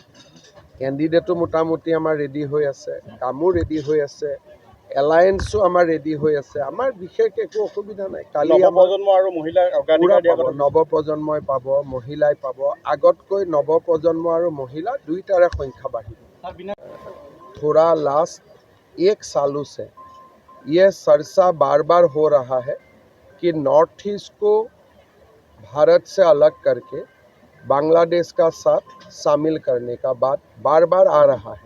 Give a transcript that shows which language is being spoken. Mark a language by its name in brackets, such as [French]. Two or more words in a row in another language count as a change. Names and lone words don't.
[Assamese] কেণ্ডিডেটো মোটামুটি আমাৰ ৰেডি হৈ আছে, কামো ৰেডি হৈ আছে, এলায়েন্সো আমাৰ ৰেডি হৈ আছে। আমাৰ বিশেষ একো অসুবিধা নাই। কালি নৱপ্ৰজন্ম আৰু মহিলাক নৱপ্ৰজন্মই পাব, মহিলাই পাব। আগতকৈ নৱপ্ৰজন্ম আৰু মহিলা দুইটাৰে সংখ্যা বাঢ়িব। [Hindi] थोड़ा लास्ट 1 सालों से ये चर्चा बार बार हो रहा है कि नॉर्थ ईस्ट को भारत से अलग करके बांग्लादेश का साथ शामिल करने का बात बार बार आ रहा है।